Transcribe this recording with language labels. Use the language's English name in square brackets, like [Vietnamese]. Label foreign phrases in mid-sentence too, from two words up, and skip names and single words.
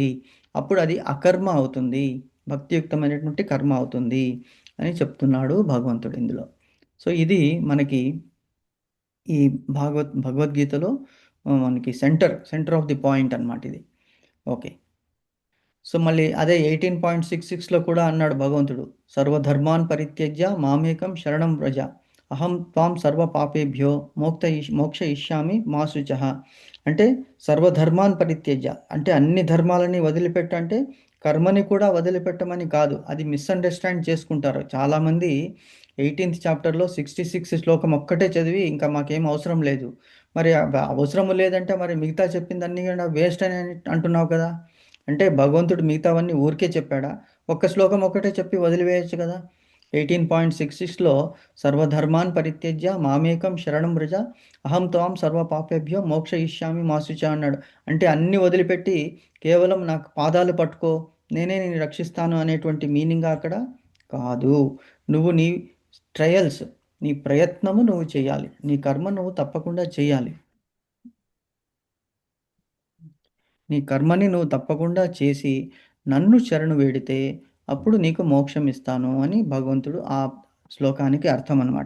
[Telugu] అప్పుడు అది అకర్మ అవుతుంది, భక్తియుక్తమైనటువంటి కర్మ అవుతుంది అని చెప్తున్నాడు భగవంతుడు ఇందులో. సో ఇది మనకి ఈ భగవద్గీతలో మనకి [English] center of the point [Telugu] అన్నమాట ఇది. [English] Okay. So [Telugu] మళ్ళీ అదే 18.66లో కూడా అన్నాడు భగవంతుడు, [Sanskrit] సర్వధర్మాన్ పరిత్యజ్య మామేకం శరణం వ్రజ అహం త్వాం సర్వ పాపేభ్యో మోక్షయిష్యామి మా శుచః. [Telugu] అంటే [Sanskrit] సర్వధర్మాన్ పరిత్యజ్య [Telugu] అంటే అన్ని ధర్మాలని వదిలిపెట్టు, అంటే కర్మని కూడా వదిలిపెట్టమని కాదు. అది మిస్అండర్స్టాండ్ చేసుకుంటారు చాలామంది. 18th చాప్టర్లో 66 శ్లోకం ఒక్కటే చదివి ఇంకా మాకేం అవసరం లేదు, మరి అవసరం లేదంటే మరి మిగతా చెప్పిందన్నీ కూడా వేస్ట్ అని అంటున్నావు కదా. అంటే భగవంతుడు మిగతావన్నీ ఊరికే చెప్పాడా? ఒక్క శ్లోకం ఒక్కటే చెప్పి వదిలివేయచ్చు కదా. [Sanskrit] 18.66లో సర్వధర్మాన్ పరిత్యజ్య మామేకం శరణం వ్రజ అహం త్వాం సర్వ పాపేభ్యో మోక్షయిష్యామి మా శుచ [Telugu] అన్నాడు. అంటే అన్ని వదిలిపెట్టి కేవలం నాకు పాదాలు పట్టుకో, నేనే నేను రక్షిస్తాను అనేటువంటి మీనింగ్ అక్కడ కాదు. నువ్వు నీ ట్రయల్స్, నీ ప్రయత్నము నువ్వు చేయాలి, నీ కర్మ నువ్వు తప్పకుండా చేయాలి. నీ కర్మని నువ్వు తప్పకుండా చేసి నన్ను శరణు వేడితే అప్పుడు నీకు మోక్షం ఇస్తాను అని భగవంతుడు ఆ శ్లోకానికి అర్థం అన్నమాట.